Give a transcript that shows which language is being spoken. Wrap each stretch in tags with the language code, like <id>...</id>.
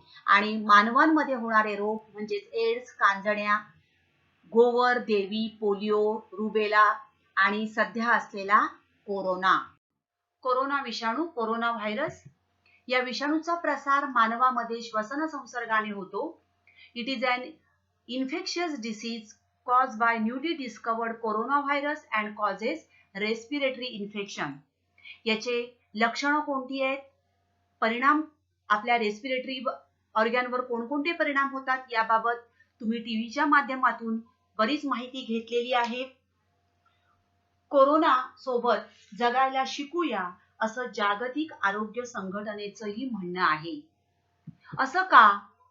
<mr>आणि मानवांमध्ये होणारे रोग म्हणजे एड्स, कांजण्या, गोवर, देवी, पोलिओ, रुबेला आणि सध्या असलेला कोरोना. कोरोना विषाणू, कोरोना व्हायरस या विषाणूचा प्रसार मानवामध्ये श्वसन संसर्गाने होतो.</mr> <en>It is an infectious disease caused by newly discovered coronavirus and causes respiratory infection.</en> <mr>याचे लक्षणं कोणती आहेत? परिणाम आपल्या रेस्पिरेटरी ऑर्गॅनवर कोणकोणते परिणाम होतात याबाबत तुम्ही टीव्हीच्या माध्यमातून बरीच माहिती घेतलेली आहे. कोरोना सोबत जगायला शिकूया असं जागतिक आरोग्य संघटनेचंही म्हणणं आहे. असं का?</mr>